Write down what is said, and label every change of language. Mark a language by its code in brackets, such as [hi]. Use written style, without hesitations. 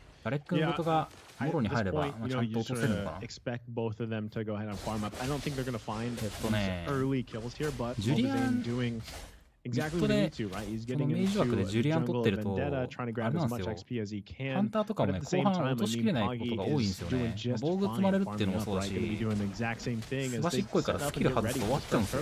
[ja] ガレックのことがもろに入れば、ちゃんと落とせるのかな。 [en] expect both of them to go ahead and farm up. I don't think they're going to find early kills here, but [ja] ジュリアン [en] exactly what he needs to, right? He's getting into jungle of Vendetta, trying to grab as much XP as he can. [ja] ハンターとかもね、後半落としきれないことが多いんですよね。防具積まれるっていうのもそうだし、すばしっこいからスキル外すと終わっちゃうんですよ。